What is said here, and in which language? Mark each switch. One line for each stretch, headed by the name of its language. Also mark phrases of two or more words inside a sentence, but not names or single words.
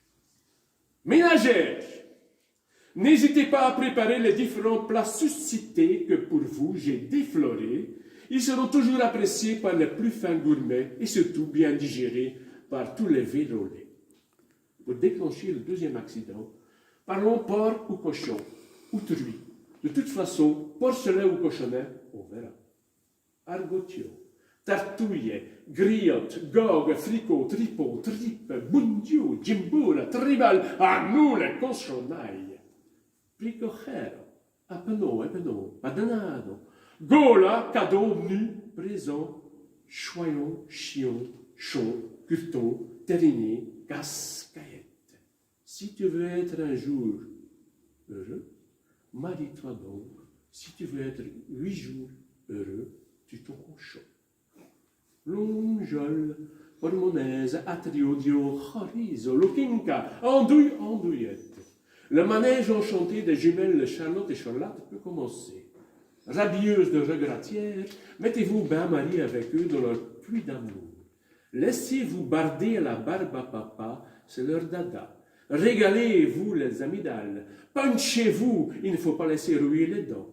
French: Ménagères, n'hésitez pas à préparer les différents plats suscités que pour vous j'ai déflorés. Ils seront toujours appréciés par les plus fins gourmets et surtout bien digérés par tous les vérolés. Pour déclencher le deuxième accident, parlons porc ou cochon, ou truie. De toute façon, porcelet ou cochonnet, on verra. Argotio, tartouille, griotte, gogue, fricot, tripot, tripe, bundio, jimboula, tribal, à nous les cochonailles. Pricojero, apeno, padanado, gola, cadeau, nu, présent, choyon, chion, chon, curton, terriné, cascaillette. Si tu veux être un jour heureux, marie-toi donc. Si tu veux être 8 jours heureux, tu t'en cochon. Longeol, pormonaise, atriodio, chorizo, loquinca, andouille, andouillette. Le manège enchanté des jumelles Charlotte et Charlotte peut commencer. Rabieuses de regratières, mettez-vous bain-marie avec eux dans leur puits d'amour. Laissez-vous barder à la barbe à papa, c'est leur dada. Régalez-vous les amygdales. Punchez-vous, il ne faut pas laisser rouiller les dents.